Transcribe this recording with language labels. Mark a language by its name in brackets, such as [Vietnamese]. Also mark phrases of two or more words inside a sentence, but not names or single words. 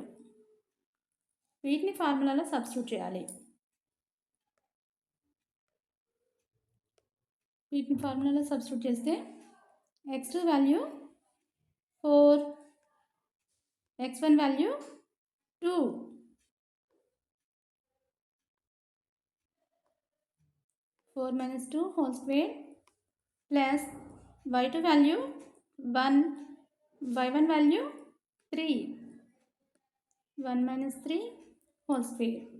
[Telugu] వీటిని ఫార్ములాలో సబ్స్టిట్యూట్ చేయాలి. వీటిని ఫార్ములాలో సబ్స్టిట్యూట్ చేస్తే x2 వాల్యూ 4, x1 వాల్యూ 2, [English] four minus 2 whole square plus y2 value 1, y1 value 3, 1 minus 3 whole square.